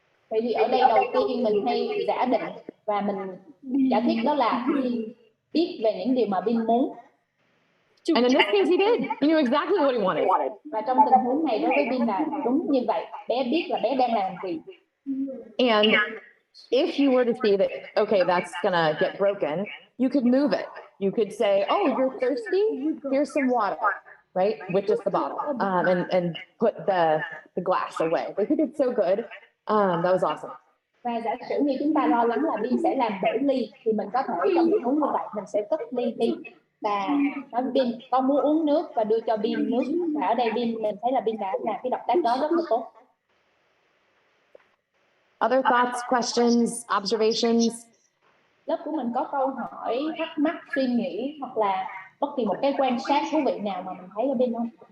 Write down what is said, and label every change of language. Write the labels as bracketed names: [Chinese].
[Vietnamese] Vậy thì ở đây đầu tiên mình hay giả định và mình giả thiết đó là biết về những điều mà Bin muốn. [English] And in this case, he did. He knew exactly what he wanted. [Vietnamese] Và trong tình huống này đối với Bin là đúng như vậy. Bé biết là bé đang làm gì. [English] And if you were to see that, okay, that's gonna get broken, you could move it. You could say, oh, you're thirsty? Here's some water, right? With just the bottle, and put the glass away. They did so good. That was awesome. [Vietnamese] Và giả sử như chúng ta lo lắng là Bin sẽ làm bể ly thì mình có thể trong tình huống như vậy mình sẽ cất ly đi và nói Bin con muốn uống nước và đưa cho Bin nước, và ở đây Bin mình thấy là Bin đã làm cái động tác đó rất là tốt. [English] Other thoughts, questions, observations? [Vietnamese] Lớp của mình có câu hỏi, thắc mắc, suy nghĩ hoặc là bất kỳ một cái quan sát thú vị nào mà mình thấy ở Bin không?